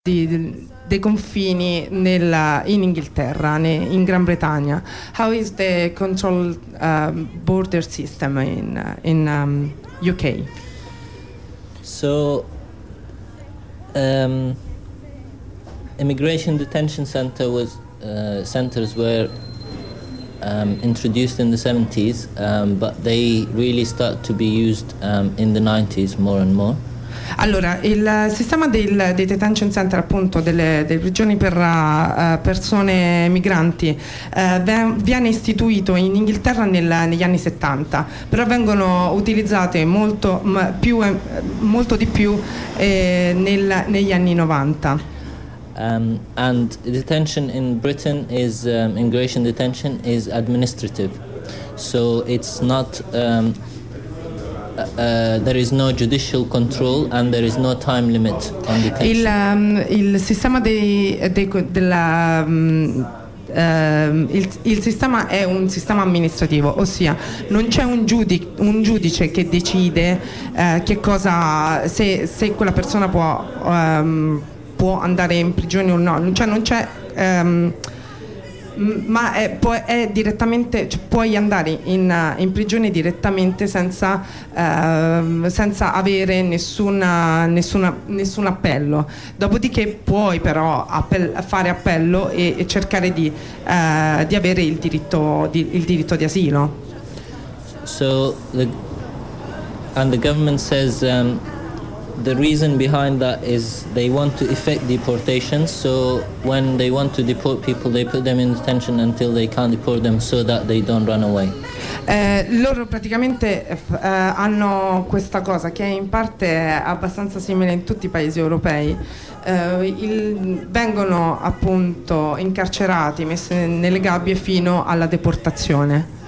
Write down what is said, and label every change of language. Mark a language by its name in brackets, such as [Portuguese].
[Italian] dei confini nella, in Inghilterra, in Gran Bretagna. [English] How is the control border system in UK? So immigration detention centers were introduced in the 70s, but they really start to be used in the 90s more and more. [Italian] Allora, il sistema dei detention center, appunto, delle prigioni per persone migranti viene istituito in Inghilterra negli anni 70, però vengono utilizzate molto di più negli anni 90. [English] And detention in Britain is immigration detention is administrative, so it's not there is no judicial control and there is no time limit on detention. [Italian] Il sistema il sistema è un sistema amministrativo, ossia non c'è un giudice che decide che cosa se quella persona può può andare in prigione o no, non c'è ma è direttamente, cioè puoi andare in prigione direttamente senza avere nessun appello. Dopodiché puoi però fare appello e cercare di avere il diritto di asilo. [English] So the government says the reason behind that is they want to effect deportation, so when they want to deport people they put them in detention until they can't deport them so that they don't run away. [Italian] Loro praticamente hanno questa cosa che in parte è abbastanza simile in tutti i paesi europei. Vengono appunto incarcerati, messi nelle gabbie fino alla deportazione.